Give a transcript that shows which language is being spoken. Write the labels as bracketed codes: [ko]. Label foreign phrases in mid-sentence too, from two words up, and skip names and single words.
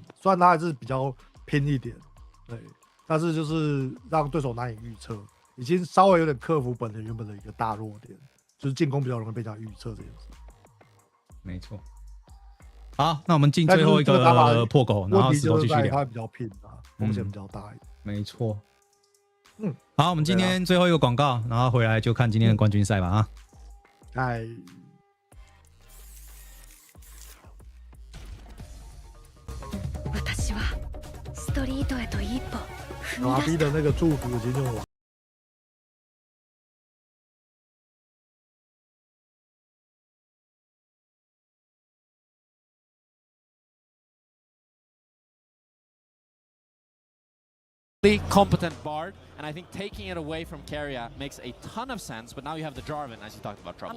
[zh] 虽然他还是比较拼一点，对，但是就是让对手难以预测，已经稍微有点克服本田原本的一个大弱点，就是进攻比较容易被人家预测这件事。没错，好，那我们进最后一个破口，然后石头继续聊。他比较拼啊， 风险比较大一点。没错。嗯，好，我们今天最后一个广告，然后回来就看今天的冠军赛吧啊。哎， [ja] 私はストリートへと一歩踏み阿出 B した [zh] 的那个祝福已经用完。 [en] competent Bard, and I think taking it away from Keria makes a ton of sense, but now you have the Jarvan, as you talked about, trouble.